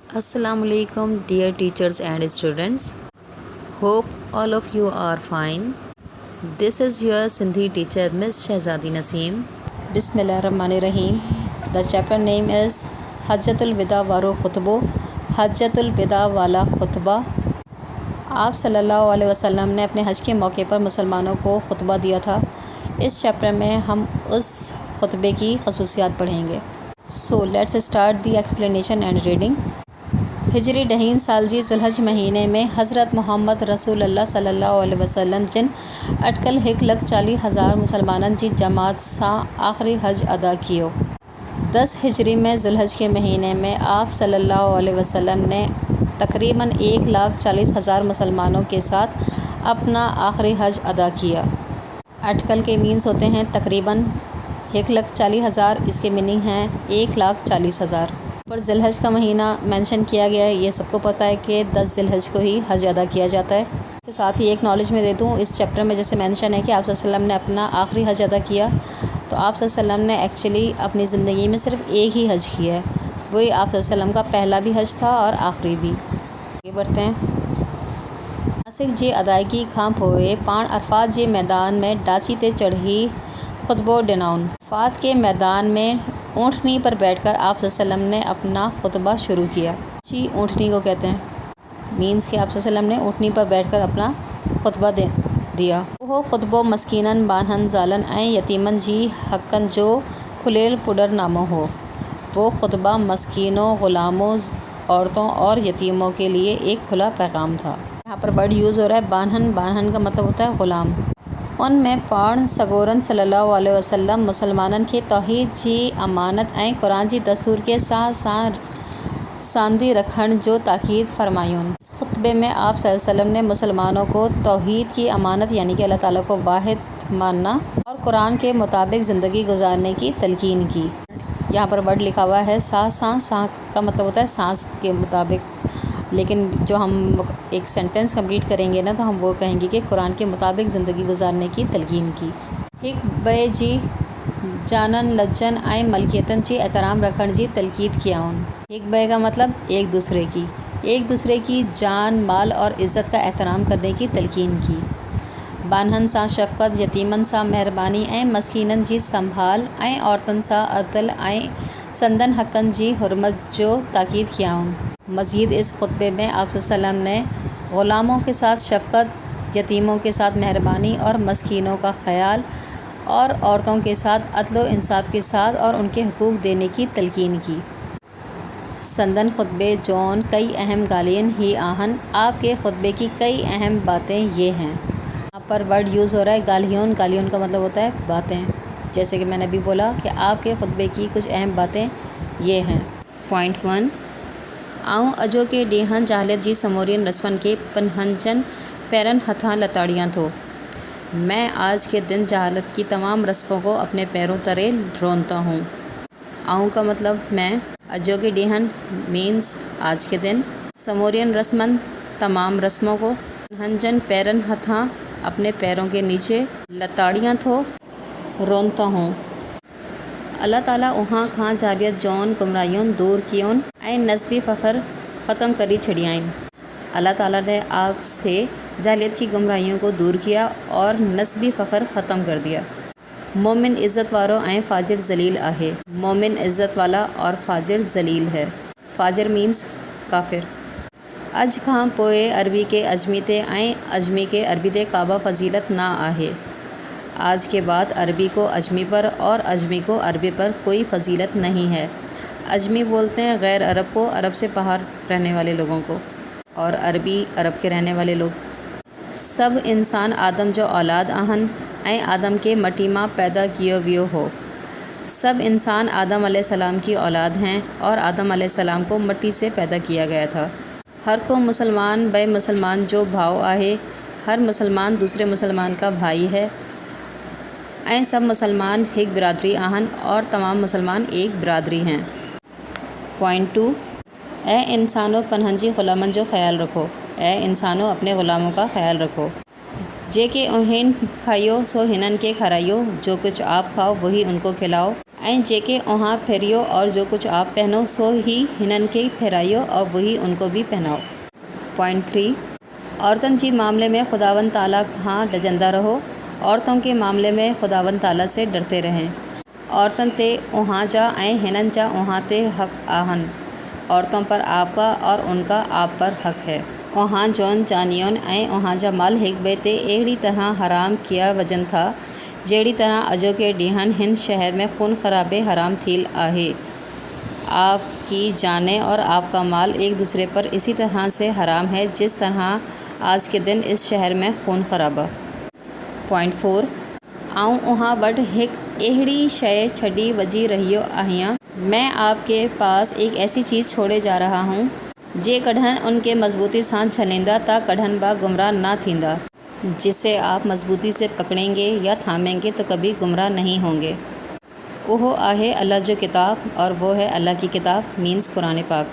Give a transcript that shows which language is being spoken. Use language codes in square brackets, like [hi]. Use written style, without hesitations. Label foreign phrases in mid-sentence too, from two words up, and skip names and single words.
[en] Assalamu alaikum dear teachers and students. Hope all of you are fine. This is your Sindhi teacher Miss Shahzadi Naseem. [ar] Bismillahirrahmanirrahim. [en] The chapter name is Hajjatul Wida Waro Khutbo. Hajjatul Wida Wala Khutba. [ur] آپ صلی اللہ علیہ وسلم نے اپنے حج کے موقع پر مسلمانوں کو خطبہ دیا تھا. اس چیپٹر میں ہم اس خطبے کی خصوصیات پڑھیں گے. [en] So let's start the explanation and reading. [sd] हिजरी डहीन साल जी जुलहज महीने में हज़रत मोहम्मद रसूलुल्लाह सल्लल्लाहु अलैहि वसल्लम जिन अटकल 1,40,000 मुसलमानन जी जमात सां आखिरी हज अदा कियो। [ur] 10 ہجری میں ذوالحج کے مہینے میں آپ صلی اللہ علیہ وسلم نے تقریباً 1,40,000 مسلمانوں کے ساتھ اپنا آخری حج ادا کیا. اٹکل کے مینز ہوتے ہیں تقریباً 1,40,000، اس کے مینِنگ ہیں 1,40,000. پر ذوالحج کا مہینہ مینشن کیا گیا ہے۔ یہ سب کو پتا ہے کہ 10 ذوالحج کو ہی حج ادا کیا جاتا ہے. کے ساتھ ہی ایک نالج میں دے دوں، اس چیپٹر میں جیسے مینشن ہے کہ آپ صلی اللہ علیہ وسلم نے اپنا آخری حج ادا کیا، تو آپ صلی اللہ علیہ وسلم نے ایکچوئلی اپنی زندگی میں صرف ایک ہی حج کیا ہے. وہی آپ صلی اللہ علیہ وسلم کا پہلا بھی حج تھا اور آخری بھی. آگے بڑھتے ہیں. [sd] नासिक जी अदायगी खां पोए पाण अरफात जे मैदान में डाची ते चढ़ी खुतबो डिनाउन। [ur] عرفات کے میدان میں اونٹنی پر بیٹھ کر آپ صلی اللہ علیہ وسلم نے اپنا خطبہ شروع کیا. جی اونٹنی کو کہتے ہیں، مینز کہ آپ صلی اللہ علیہ وسلم نے اونٹنی پر بیٹھ کر اپنا خطبہ دیا. [sd] वो खुतबो मस्कीनन बानहन ज़ालन ऐं यतीमन जी हक़न जो खुलेल पुडर नामो हो। [ur] وہ خطبہ مسکینوں، غلاموں، عورتوں اور یتیموں کے لیے ایک کھلا پیغام تھا. یہاں پر [en] word use [ur] ہو رہا ہے بانہن۔ بانہن کا مطلب ہوتا ہے غلام. [sd] उनमें पाण सगोरन सल्लल्लाहु अलैहि वसल्लम मुसलमानन के तौहीद जी अमानत ऐं क़ुरान जी दस्तूर के साथ साथ सांदी रखण जो ताकीद फरमायुन। [ur] اس خطبے میں آپ صلی اللہ علیہ وسلم نے مسلمانوں کو توحید کی امانت یعنی کہ اللہ تعالیٰ کو واحد ماننا اور قرآن کے مطابق زندگی گزارنے کی تلقین کی. یہاں پر ورڈ لکھا ہوا ہے سا کا مطلب ہوتا ہے سانس کے مطابق، لیکن جو ہم ایک [en] sentence complete [ur] کریں گے نا، تو ہم وہ کہیں گے کہ قرآن کے مطابق زندگی گزارنے کی تلقین کی. [sd] हिक बे जी जानन लज्जन ऐं मलकियतन जी एहतराम रखण जी तलकीद कियाउन। हिक बे [ur] کا مطلب ایک دوسرے کی جان، مال اور عزت کا احترام کرنے کی تلقین کی. [sd] बानहन सां शफ़क़त, यतीमन सां मेहरबानी ऐं मस्कीनन जी संभाल ऐं औरतन सां अदल ऐं संदन हक़न जी हुरमत जो ताकीद कियाउन। [ur] مزید اس خطبے میں آپ صلی اللہ علیہ وسلم نے غلاموں کے ساتھ شفقت، یتیموں کے ساتھ مہربانی اور مسکینوں کا خیال اور عورتوں کے ساتھ عدل و انصاف کے ساتھ اور ان کے حقوق دینے کی تلقین کی. [sd] संदन खुतबे जौन कई अहम गालियन ही आहन। [ur] آپ کے خطبے کی کئی اہم باتیں یہ ہیں۔ یہاں پر [en] word use [ur] ہو رہا ہے گالیون. گالیون کا مطلب ہوتا ہے باتیں۔ جیسے کہ میں نے ابھی بولا کہ آپ کے خطبے کی کچھ اہم باتیں یہ ہیں. पॉइंट 1, [sd] आऊं अजो के ॾींहं जाहिलियत जी समोरियन रस्मन के पनहंजन पैरन हथां लताड़ियाँ थो। [ur] میں آج کے دن جہالت کی تمام رسموں کو اپنے پیروں تلے روندتا ہوں. آؤں کا مطلب میں, [sd] अजो के ॾींहं [ur] مینز آج کے دن, [sd] समोरियन रस्मन [ur] تمام رسموں کو, [sd] पनहंजन पैरन हथां [ur] اپنے پیروں کے نیچے, [sd] लताड़ियाँ थो [ur] روندتا ہوں. [sd] अल्लाह ताला उहाँ खां जालियत जौन गुमराहियुन दूर कियुन ऐं नस्बी फ़ख्र ख़त्म करी छॾियाइन। [ur] اللہ تعالیٰ نے آپ سے جاہلیت کی گمراہیوں کو دور کیا اور نسبی فخر ختم کر دیا. [sd] मोमिन इज़्ज़त वारो ऐं फ़ाजिर ज़लील आहे। [ur] مومن عزت والا اور فاجر ذلیل ہے. فاجر مینز کافر. [sd] अज खां पोइ अरबी के अजमी ते ऐं अजमी के अरबी ते काबा फ़जीलत ना आहे। [ur] آج کے بعد عربی کو عجمی پر اور عجمی کو عربی پر کوئی فضیلت نہیں ہے. عجمی بولتے ہیں غیر عرب کو، عرب سے باہر رہنے والے لوگوں کو، اور عربی عرب کے رہنے والے لوگ. [sd] सब इंसान आदम जो औलाद आहन ऐं आदम के मटी मां पैदा कियो वियो हो। [ur] سب انسان آدم علیہ السلام کی اولاد ہیں اور آدم علیہ السلام کو مٹی سے پیدا کیا گیا تھا. [sd] हर को मुसलमान बे मुसलमान जो भाव आहे। [ur] ہر مسلمان دوسرے مسلمان کا بھائی ہے [sd] ऐं सब मुसलमान एक बिरादरी आहन [ur] اور تمام مسلمان ایک برادری ہیں. [sd] पॉइंट 2, ए इंसानो पनहंजी ग़ुलामन जो ख़्याल रखो। [ur] اے انسانو اپنے غلاموں کا خیال رکھو. [sd] जेके उन्हें खाइयो सो हिनन के खाराइयो। [ur] جو کچھ آپ کھاؤ وہی ان کو کھلاؤ. [sd] ऐं जेके उहाँ फेरियो [ur] اور جو کچھ آپ پہنو [sd] सो ही हिनन के फेराइयो [ur] اور وہی ان کو بھی پہناؤ. [sd] पॉइंट 3, औरतन जी मामले में खुदावंद ताला खां डजंदा रहो। [ur] عورتوں کے معاملے میں خداوند تعالیٰ سے ڈرتے رہیں. [sd] औरतन ते उहाँ जा ऐं हिनन जा उहाँ ते हक़ आहन। [ur] عورتوں پر آپ کا اور ان کا آپ پر حق ہے. [sd] उहाँ जौन जानियोन ऐं उहाँ जा माल हिक ॿिए ते अहिड़ी तरह हराम किया वजन था जहिड़ी तरह अजो के ॾींहनि हिन शहर में खून खराबे हराम थील आहे। [ur] آپ کی جانیں اور آپ کا مال ایک دوسرے پر اسی طرح سے حرام ہے جس طرح آج کے دن اس شہر میں خون خرابہ. पॉइंट 4, [sd] आऊं उहाँ वट हिक अहिड़ी शय छड़ी वजी रहियो आहियां। [ur] میں آپ کے پاس ایک ایسی چیز چھوڑے جا رہا ہوں [sd] जे कढ़न उनके मजबूती सां झलेंदा ता कढ़न बा गुमराह ना थींदा। [ur] جسے آپ مضبوطی سے پکڑیں گے یا تھامیں گے تو کبھی گمراہ نہیں ہوں گے. [sd] वो आहे अल्लाह जो किताब [ur] اور وہ ہے اللہ کی کتاب مینز قرآن پاک.